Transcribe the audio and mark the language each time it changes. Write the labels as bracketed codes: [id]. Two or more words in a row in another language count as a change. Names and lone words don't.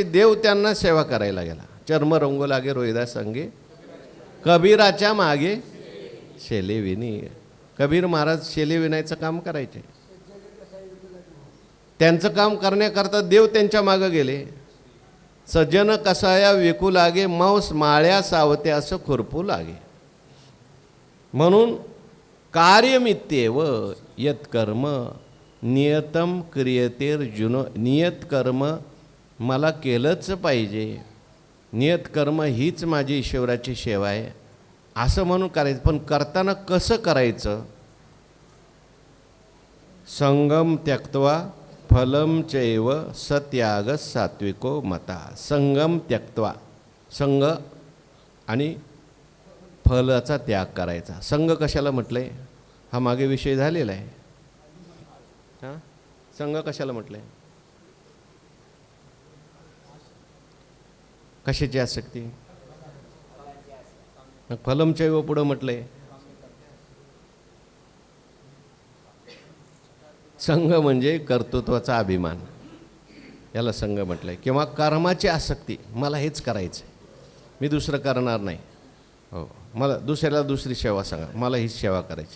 [mr] देव त्यांना सेवा करायला गेला. चर्म रंगू लागे रोहिदास संगे, कबीराच्या मागे शेले विनी. कबीर महाराज शेले विणायचं काम करायचे. त्यांचं काम करण्याकरता देव त्यांच्या मागं गेले. सज्जन कसाया विकू लागे, मांस माळ्या सावते असं खुरपू लागे. म्हणून [sa] कार्यमित्येव यत कर्म नियतम क्रियतेर्जुन. [mr] नियत कर्म मला केलंच पाहिजे, नियत कर्म हीच माझी ईश्वराची सेवा आहे असं म्हणून करायचं. पण करताना कसं करायचं? [sa] संगम त्यक्त्वा फलम चैव सत्याग सात्विको मता. संगम त्यक्त्वा, [mr] संग आणि फलाचा त्याग करायचा. संग कशाला म्हटलंय? हा मागे विषय झालेला आहे. संग कशाला म्हटलंय? कशाची आसक्ती? [sa] फलम चैव [mr] पुढं म्हटलंय. संघ म्हणजे कर्तृत्वाचा अभिमान, याला संघ म्हटलंय. किंवा कर्माची आसक्ती, मला हेच करायचं आहे, मी दुसरं करणार नाही. हो, मला दुसऱ्याला दुसरी सेवा सांगा, मला हीच सेवा करायची.